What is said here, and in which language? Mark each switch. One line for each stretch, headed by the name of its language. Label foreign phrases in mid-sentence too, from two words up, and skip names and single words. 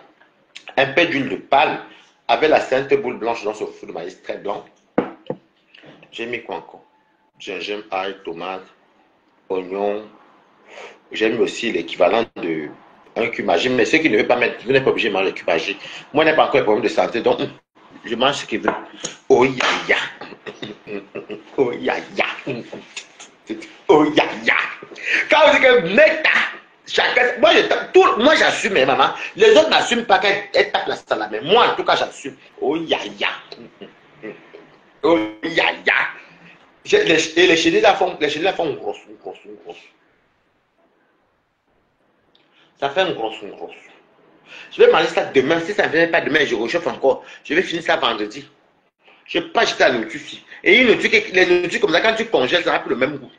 French: Un peu d'huile de palme avec la sainte boule blanche dans ce foufou de maïs très blanc. J'ai mis quoi encore? Gingembre, ail, tomate, oignon. J'ai mis aussi l'équivalent de un cubage. Mais ceux qui ne veulent pas mettre, vous n'êtes pas obligé de manger le cubage. Moi, je n'ai pas encore un problème de santé, donc je mange ce qu'ils veulent. Oh ya ya. Oh ya ya. Oh ya ya. Quand vous dites que meta, chacun. Moi, j'assume, mes mamans. Les autres n'assument pas qu'elles tapent la salade. Mais moi, en tout cas, j'assume. Oh ya ya. Oh ya ya. Et les chenilles là font grosse. Ça fait une grosse. Je vais manger ça demain. Si ça ne vient pas demain, je réchauffe encore. Je vais finir ça vendredi. Je ne vais pas jeter la nourriture ici. Et les nourritures comme ça, quand tu congèles, ça n'a plus le même goût.